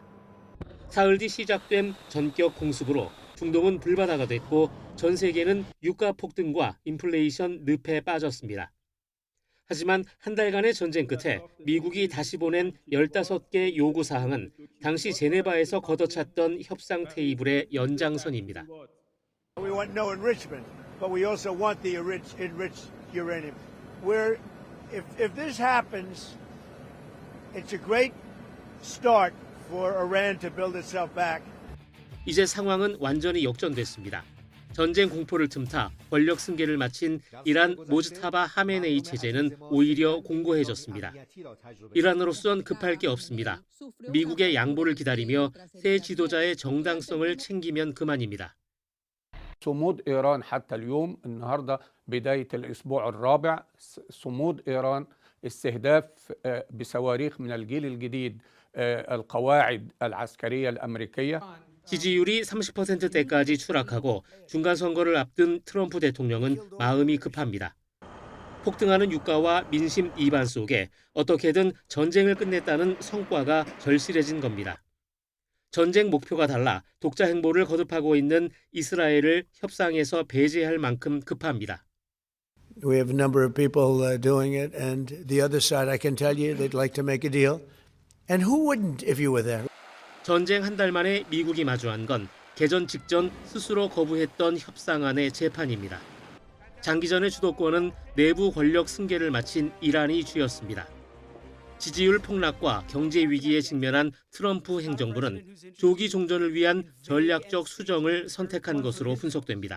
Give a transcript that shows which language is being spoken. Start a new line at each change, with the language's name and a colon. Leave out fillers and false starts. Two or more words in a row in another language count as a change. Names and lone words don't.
Korean: 사흘 뒤 시작된 전격 공습으로 중동은 불바다가 됐고 전 세계는 유가 폭등과 인플레이션 늪에 빠졌습니다. 하지만 한 달간의 전쟁 끝에 미국이 다시 보낸 15개 요구사항은 당시 제네바에서 걷어찼던 협상 테이블의 연장선입니다.
English: We want no enrichment, but we also want the enriched uranium. If this happens, it's a great start for Iran to build itself back.
Korean: 이제 상황은 완전히 역전됐습니다. 전쟁 공포를 틈타 권력 승계를 마친 이란 모즈타바 하메네이 체제는 오히려 공고해졌습니다. 이란으로선 급할 게 없습니다. 미국의 양보를 기다리며 새 지도자의 정당성을 챙기면 그만입니다.
Arabic: صمود إيران حتى اليوم النهارده بداية الأسبوع الرابع صمود إيران استهداف بصواريخ من الجيل الجديد القواعد العسكرية الأمريكية.
Korean: 지지율이 30%대까지 추락하고 중간 선거를 앞둔 트럼프 대통령은 마음이 급합니다. 폭등하는 유가와 민심 이반 속에 어떻게든 전쟁을 끝냈다는 성과가 절실해진 겁니다. 전쟁 목표가 달라 독자 행보를 거듭하고 있는 이스라엘을 협상에서 배제할 만큼 급합니다.
English: We have a number of people doing it, and the other side, I can tell you, they'd like to make a deal. And who wouldn't if you were there?
Korean: 전쟁 한 달 만에 미국이 마주한 건 개전 직전 스스로 거부했던 협상안의 재판입니다. 장기전의 주도권은 내부 권력 승계를 마친 이란이 쥐었습니다. 지지율 폭락과 경제 위기에 직면한 트럼프 행정부는 조기 종전을 위한 전략적 수정을 선택한 것으로 분석됩니다.